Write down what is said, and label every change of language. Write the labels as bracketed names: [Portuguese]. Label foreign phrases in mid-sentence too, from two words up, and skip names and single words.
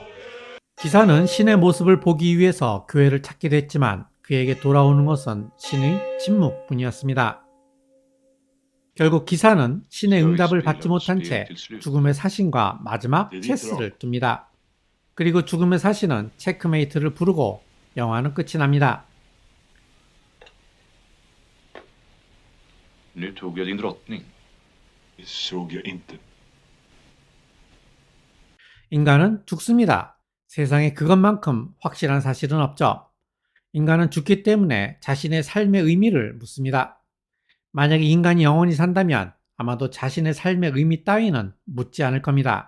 [Korean] 기사는 신의 모습을 보기 위해서 교회를 찾게 됐지만 그에게 돌아오는 것은 신의 침묵뿐이었습니다. 결국 기사는 신의 응답을 받지 못한 채 죽음의 사신과 마지막 체스를 둡니다. 그리고 죽음의 사신은 체크메이트를 부르고 영화는 끝이 납니다. [Swedish] Nu tog jag din drottning. Det såg jag inte. [Korean] 인간은 죽습니다. 세상에 그것만큼 확실한 사실은 없죠. 인간은 죽기 때문에 자신의 삶의 의미를 묻습니다. 만약에 인간이 영원히 산다면 아마도 자신의 삶의 의미 따위는 묻지 않을 겁니다.